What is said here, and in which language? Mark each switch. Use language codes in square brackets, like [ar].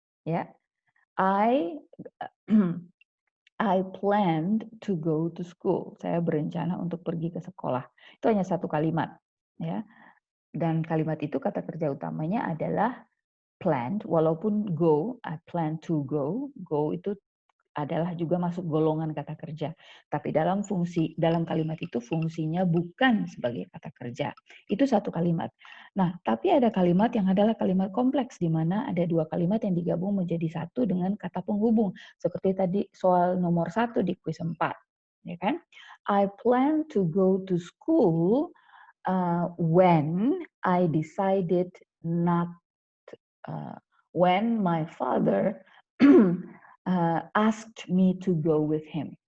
[en] Ya, I planned to go to school. [id] Saya berencana untuk pergi ke sekolah. Itu hanya satu kalimat, ya. Dan kalimat itu kata kerja utamanya adalah planned. Walaupun go, [en] I plan to go. [id] Go itu adalah juga masuk golongan kata kerja. Tapi dalam kalimat itu fungsinya bukan sebagai kata kerja. Itu satu kalimat. Nah, tapi ada kalimat yang adalah kalimat kompleks di mana ada dua kalimat yang digabung menjadi satu dengan kata penghubung. Seperti tadi soal nomor 1 di kuis 4. Ya kan? [en] I plan to go to school when I decided not when my father asked me to go with him.